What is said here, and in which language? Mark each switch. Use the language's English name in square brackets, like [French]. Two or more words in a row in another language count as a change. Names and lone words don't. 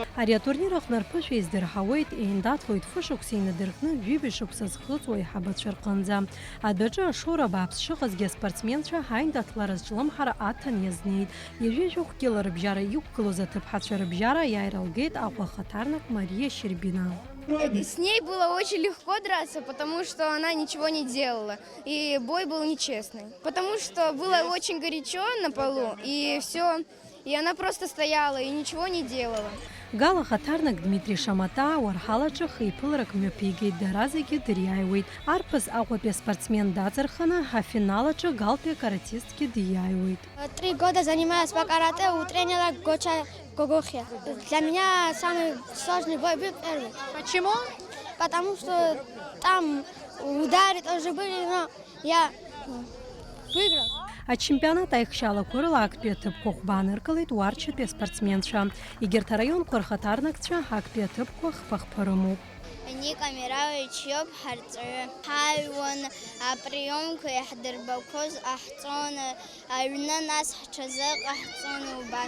[Abkhazian] Ари атурнир аҟны рԥышәа издырҳауеит, еиндаҭлоит фышықәса инадыркны ҩыбаҩ шықәса зхыҵуа аиҳабацәа рҟынӡа. Адәаҿы ашоура бааԥс шыҟазгьы аспортсменцәа ҳаиндаҭлара зҿлымҳара аҭан иазнеит. Ижәижәохәгьы ларыбжьара иқәгылоз аҭыԥҳацәа рыбжьара иааиралгеит Аҟәа ахаҭарнак Мария Щербина. [Russian] С ней было очень легко драться, потому что она ничего не делала. И бой был нечестный. Потому что было очень горячо на полу, и все. И она просто стояла и ничего не делала. [Abkhazian] Гала ахаҭарнак Дмитрий Шамата уарҳалаҿы хеиԥыларак мҩаԥигеит, дара зегьы дыриааиуеит. Арԥыс Аҟәатәи аспортсмен даҵырханы афиналаҿы Галтәи акаратистгьы диааиуеит. [Russian] 3 года занимаюсь по карате у тренера Гоча Гогохия. Для меня самый сложный бой был первый. Почему? Потому что там удары тоже были, но я выиграл. [Abkhazian] Ачемпионат аихшьалақәа рыла актәи аҭыԥқәа хәбааныркылеит Уарчатәи аспортсменцәа. Егьырҭ араионқәа рхаҭарнакцәа актәи аҭыԥқәа хԥа-хԥа рымоуп. Ника Мирович иоуп ҳарҵаҩы. Ҳааҩуан априомқәа иаҳдырбақәоз ҟаҳҵон, аҩны нас ҳҽазыҟаҳҵон убас.